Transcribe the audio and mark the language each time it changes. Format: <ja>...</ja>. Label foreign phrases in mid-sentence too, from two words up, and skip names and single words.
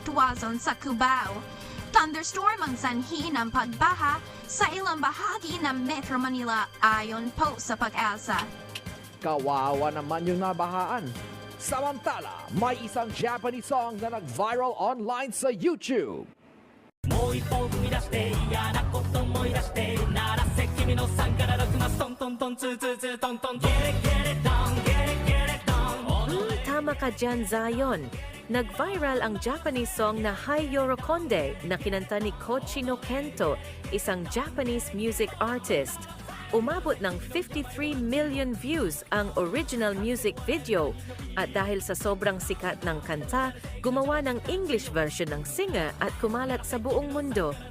<tl>Tuazon sa Cubao. Thunderstorm ang sanhi ng pagbaha sa ilang bahagi ng Metro Manila ayon po sa Pag-asa. Kawawa naman yung nabahaan. Samantala, may isang</tl> <en>Japanese song</en> <tl>na nag-viral online sa YouTube.</tl> <ja>もう一歩踏み出して嫌なこと思い出して鳴らせ君の3から6マストントントンツーツーツートントン</ja> <en>Get it get it down get it get it down.</en> <tl>Tama ka dyan, Zion. Nag-viral ang</tl> <en>Japanese song</en> <tl>na Hai Yorokonde na kinanta ni Kochi no Kento, isang</tl> <en>Japanese music artist.</en> <tl>Umabot ng 53 million views ang</tl> <en>original music video</en> <tl>at dahil sa sobrang sikat ng kanta, gumawa ng</tl> <en>English version</en> <tl>ng singer at kumalat sa buong mundo.</tl>